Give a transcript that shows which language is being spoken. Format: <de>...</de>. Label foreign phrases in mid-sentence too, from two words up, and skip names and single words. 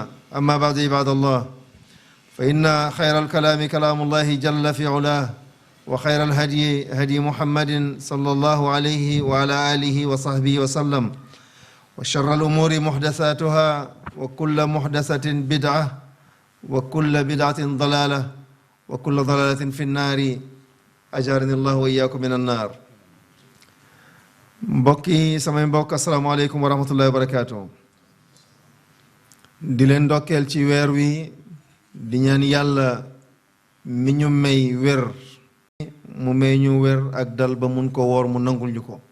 <ar>أما بعد عباد الله فإن خير الكلام كلام الله جل في علاه وخير الهدي هدي محمد صلى الله عليه وعلى آله وصحبه وسلم وشر الأمور محدثاتها وكل محدثة بدعة وكل بدعة ضلالة وكل ضلالة في النار أجارني الله وإياكم من النار.</ar> <wo>mbokki samay mbokk</wo> <ar>السلام عليكم ورحمة الله وبركاته.</ar> <wo>di leen ndokkeel ci weer wi di ñaan yàlla mi ñu may wér mu may ñu wér ak dal ba mun ko woor mu nangul ñu ko.</wo>